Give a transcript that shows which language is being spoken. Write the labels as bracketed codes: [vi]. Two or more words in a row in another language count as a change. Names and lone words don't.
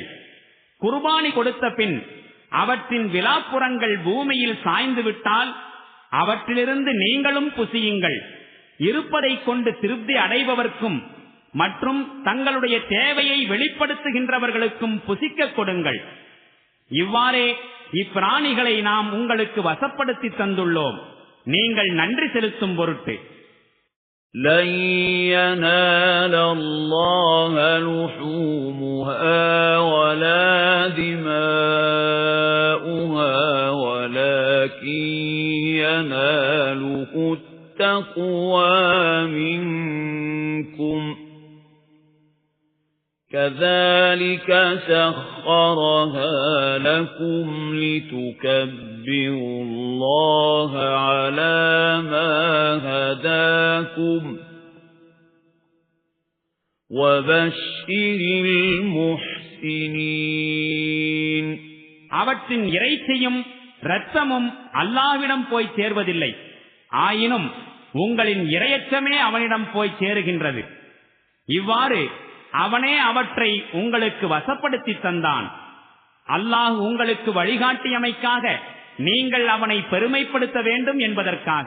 [ta] குர்பானி கொடுத்த பின் அவற்றின் விலாப்புறங்கள் பூமியில் சாய்ந்து விட்டால் அவற்றிலிருந்து நீங்களும் புசியுங்கள். இருப்பதை கொண்டு திருப்தி அடைபவர்க்கும் மற்றும் தங்களுடைய தேவையை வெளிப்படுத்துகின்றவர்களுக்கும் புசிக்க கொடுங்கள். இவ்வாறே இப்பிராணிகளை நாம் உங்களுக்கு வசப்படுத்தி தந்துள்ளோம், நீங்கள் நன்றி செலுத்தும் பொருட்டு. [ar] لَن يَنَالَ اللَّهَ لُحُومُهَا وَلَا دِمَاؤُهَا وَلَكِن يَنَالُهُ التَّقْوَى مِنكُمْ كَذَلِكَ سَخَّرَهَا لَكُمْ لِتُكَبِّرُوا اللَّهَ عَلَى مَا هَدَاكُمْ وَبَشِّرِ الْمُحْسِنِينَ. [ta] அவற்றின் இறைச்சியும் இரத்தமும் அல்லாஹ்விடம் போய் சேர்வதில்லை. ஆயினும் உங்களின் இறையச்சமே அவனிடம் போய் சேருகின்றது. இவ்வாறு அவனே அவற்றை உங்களுக்கு வசப்படுத்தி தந்தான். அல்லாஹ் உங்களுக்கு வழிகாட்டியமைக்காக நீங்கள் அவனை பெருமைப்படுத்த வேண்டும் என்பதற்காக.